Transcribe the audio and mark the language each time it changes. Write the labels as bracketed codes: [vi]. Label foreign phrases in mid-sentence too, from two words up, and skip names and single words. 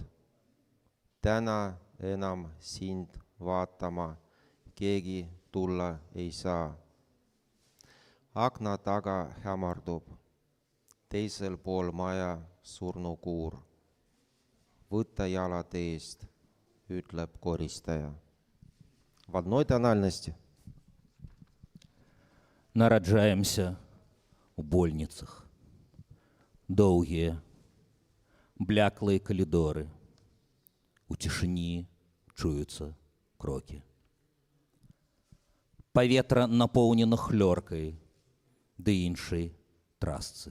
[et] Täna enam sind vaatama keegi tulla ei saa. Akna taga hämardub. Teisel pool maja surnukuur. Võta jalad eest, ütleb koristaja. [ru] В одной тональности. [be] Нараджаемся у больницах. Доўгія, бляклыя калідоры. У цішыні чуюцца крокі. Паветра напоўнена хлёркай ды іншай трасцы.